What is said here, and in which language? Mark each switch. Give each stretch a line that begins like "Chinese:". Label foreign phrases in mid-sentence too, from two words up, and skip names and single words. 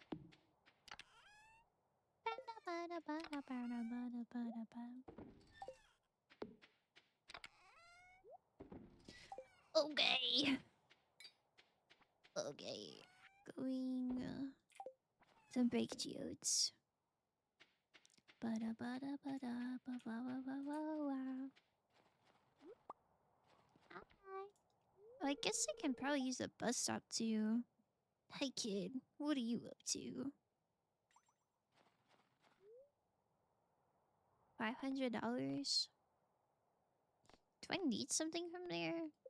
English: Okay. Okay. Going to break geodes. Bada bada bada ba ba ba ba ba ba. Hi. Oh, I guess I can probably use the bus stop too. Hi kid, what are you up to? $500? Do I need something from there?